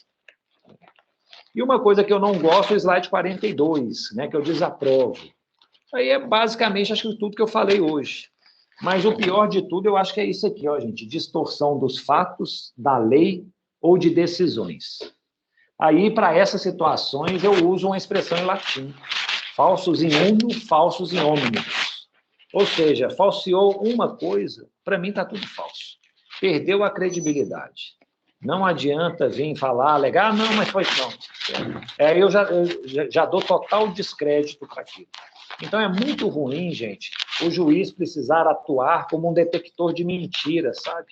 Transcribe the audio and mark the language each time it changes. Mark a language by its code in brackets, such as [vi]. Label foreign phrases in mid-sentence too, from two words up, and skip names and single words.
[pt] E uma coisa que eu não gosto é o slide 42, né, que eu desaprovo. Aí é basicamente, acho que tudo que eu falei hoje. Mas o pior de tudo, eu acho que é isso aqui, ó, gente, distorção dos fatos, da lei ou de decisões. Aí, para essas situações, eu uso uma expressão em latim, [la] falsus in uno, falsus in omnibus. [pt] Ou seja, falseou uma coisa, para mim está tudo falso. Perdeu a credibilidade. Não adianta vir falar, alegar, não, mas foi não. Aí eu já dou total descrédito para aquilo. Então, é muito ruim, gente, o juiz precisar atuar como um detector de mentiras, sabe?